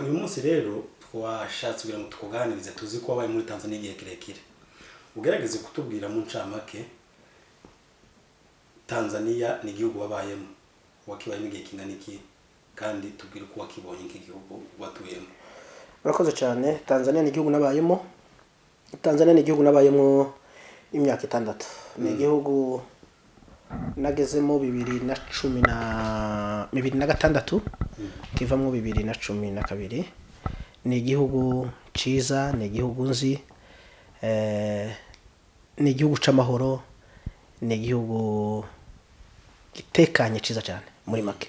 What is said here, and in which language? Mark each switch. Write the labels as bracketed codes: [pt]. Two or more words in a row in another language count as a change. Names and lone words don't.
[rn] Uyu munsi rero twashatse kugira ngo tukuganirize, tuzi ko wabaye muri Tanzania igihe kirekire. Ugerageze kutubwira mu ncamake Tanzania ni igihugu wabayemo, wakibayemo igihe kingana iki, kandi tubwire uko wakibonye iki gihugu watuyemo. Murakoze cyane. Tanzania ni igihugu nabayemo. Tanzania ni igihugu nabayemo imyaka 6. Ni igihugu nagezemo 2016 kivamo 2012. Ni igihugu ciza, ni igihugu nzi, ni igihugu c'amahoro, ni igihugu gitekanye ciza cyane muri make.